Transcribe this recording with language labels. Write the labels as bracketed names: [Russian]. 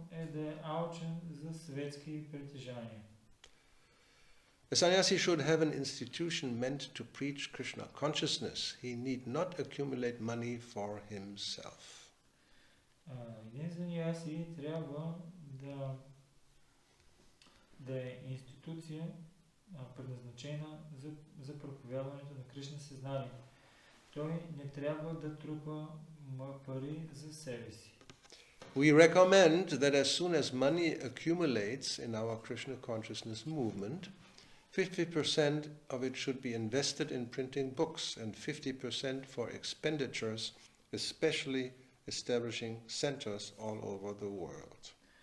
[Bulgarian] Е да е алчен за светски притежания. [English] A sannyasi should have an institution meant to preach Krishna consciousness. He need not accumulate money for himself. [Bulgarian] Един саньяси трябва да е институция предназначена за проповядването на Кришна съзнание. Той не трябва да трупа пари за себе си. [English] We recommend that as soon as money accumulates in our Krishna consciousness movement, 50% of it should be invested in printing books and 50% for expenditures, especially establishing centers all over the world.